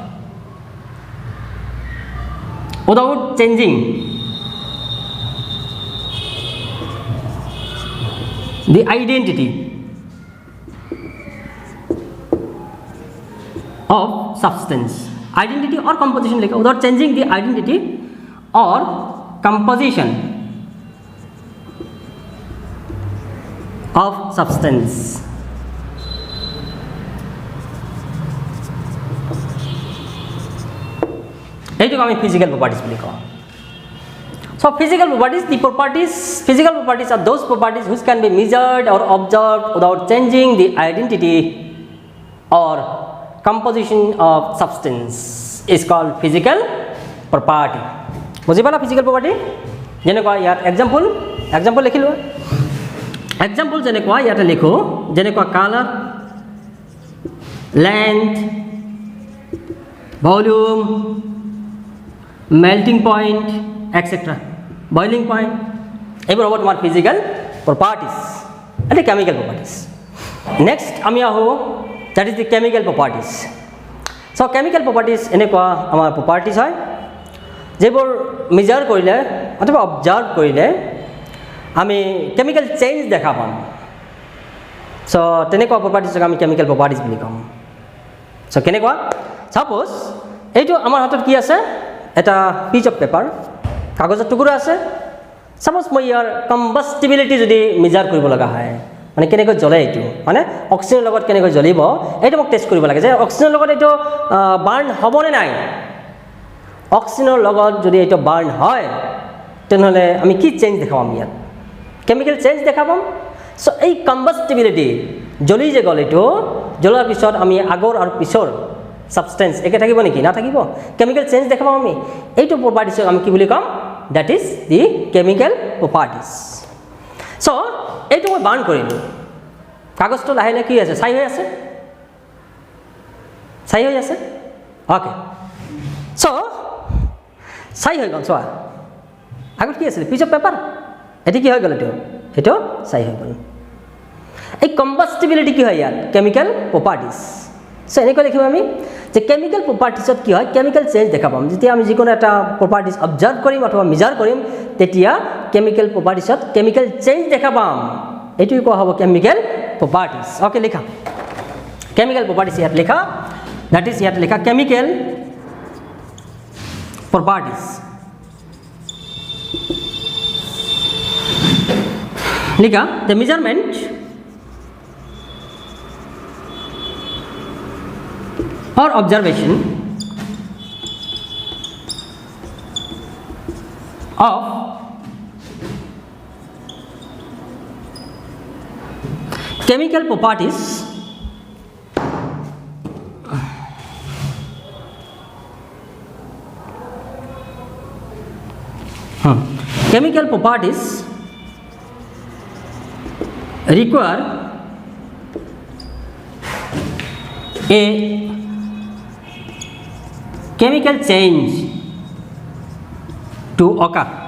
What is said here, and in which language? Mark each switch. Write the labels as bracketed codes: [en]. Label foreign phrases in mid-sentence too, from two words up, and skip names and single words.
[en] without changing the identity of substance, identity or composition, like without changing the identity or composition of substance. [as] এইটোক আমি [en] physical properties [as] বুলি কওঁ. [en] So physical properties, the properties, physical properties are those properties which can be measured or observed without changing the identity or composition of substance is called physical property. [as] বুজি পালা [en] physical property? [as] যেনেকুৱা ইয়াত example লিখিলো. example যেনেকুৱা ইয়াতে লিখো, যেনেকুৱা [en] color, length, volume, melting point, etc. boiling point, [as] এবার হব তোমার [en] physical properties, [as] এটা [en] chemical properties. [as] next আমি আহো, [en] that is the chemical properties. so chemical properties [as] এনেকুৱা আমাৰ properties হয় যেবোৰ measure কৰিলে অথবা observe কৰিলে আমি [en] chemical change [as] দেখা পাম. so তেনেকুৱা properties আমি [en] chemical properties [as] বুলি কম. so কেনেকুৱা, suppose এইটো আমাৰ হাতত কি আছে, এটা [en] piece of paper, [as] কাগজৰ টুকুৰা আছে. সাপোজ মই ইয়াৰ কম্বাষ্টিবিলিটি যদি মেজাৰ কৰিব লগা হয়, মানে কেনেকৈ জ্বলে, এইটো মানে অক্সিজেনৰ লগত কেনেকৈ জ্বলিব, এইটো মোক টেষ্ট কৰিব লাগে যে অক্সিজেনৰ লগত এইটো বাৰ্ণ হ'বনে নাই. অক্সিজেনৰ লগত যদি এইটো বাৰ্ণ হয় তেনেহ'লে আমি কি চেঞ্জ দেখা পাম, ইয়াত [en] chemical change [as] দেখা পাম. চ' এই কম্বাষ্টিবিলিটি জ্বলি যে গ'ল, এইটো জ্বলাৰ পিছত আমি আগৰ আৰু পিছৰ substance একে থাকিব নেকি, নাথাকিব, [en] chemical change [as] দেখা পাম আমি. এইটো properties আমি কি বুলি কম, [en] that is the chemical properties. [as] so এইটো মই বাৰ্ণ কৰিলোঁ, কাগজটো লাহে লাহে কি আছে, ছাই হৈ আছে, okay. so ছাই হৈ গ'ল, চোৱা আগত কি আছিল, [en] piece of paper, [as] এটি কি হৈ গ'ল, এইটো ছাই হৈ গ'ল. এই কম্বাষ্টিবিলিটি কি হয় ইয়াত, [en] chemical properties. [as] so এনেকৈ লিখিম আমি যে [en] chemical propertiesত [as] কি হয়, [en] chemical change [as] দেখা পাম. যেতিয়া আমি যিকোনো এটা [en] properties observe [as] কৰিম অথবা মেজাৰ কৰিম, তেতিয়া [en] chemical propertiesত chemical change [as] দেখা পাম. এইটোৱে কোৱা হ'ব [en] chemical properties. [as] অ'কে, লিখা [en] chemical properties [as] ইয়াত লিখা, [en] that is [as] ইয়াত লিখা [en] chemical properties. লিখা the measurement or observation of chemical properties chemical properties require a chemical change to occur.